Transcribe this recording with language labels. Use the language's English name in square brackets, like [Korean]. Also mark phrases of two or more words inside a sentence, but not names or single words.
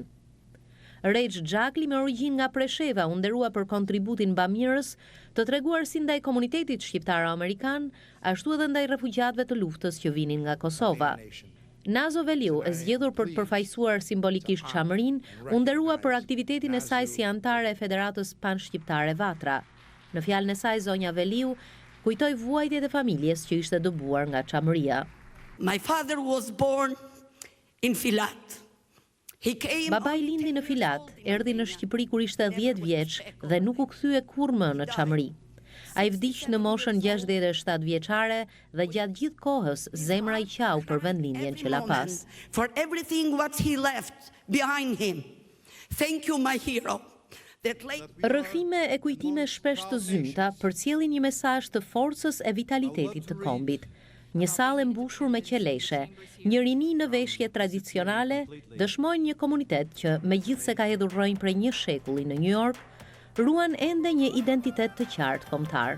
[Albanian] Rejç Xhakli me origjinë nga Presheva u nderua për kontributin bamirës të treguar si ndaj komunitetit shqiptaro-amerikan, ashtu edhe ndaj refugjatëve të luftës që vinin nga Kosova. Nazo Veliu, e zgjedhur për të përfaqësuar simbolikisht Çamërinë, u nderua për aktivitetin e saj si anëtare e Federatës Panshqiptare Vatra. Në fjalën e saj, zonja Veliu kujtoi vuajtjet e familjes që ishte dëbuar nga Çamëria. [English] My father was born in Filat. [Albanian] Babai lindi në Filat, erdhi në Shqipëri kur ishte 10 vjeç dhe nuk u kthye kurrë më në Çamëri. Ai vdiq në moshën 67 vjeçare dhe gjatë gjithë kohës zemra i qau për vendlindjen që la pas. [English] For everything what he left behind him. Thank you my hero. [Albanian] Rrëfime e kujtime shpesh të zymta përcjellin një mesazh të forcës e vitalitetit të kombit. Një sallë e mbushur me qeleshe, një rini në veshje tradicionale, dëshmojnë një komunitet që megjithse ka hedhur rrënjë prej një shekulli në New York, ruan ende një identitet të qartë kombëtar.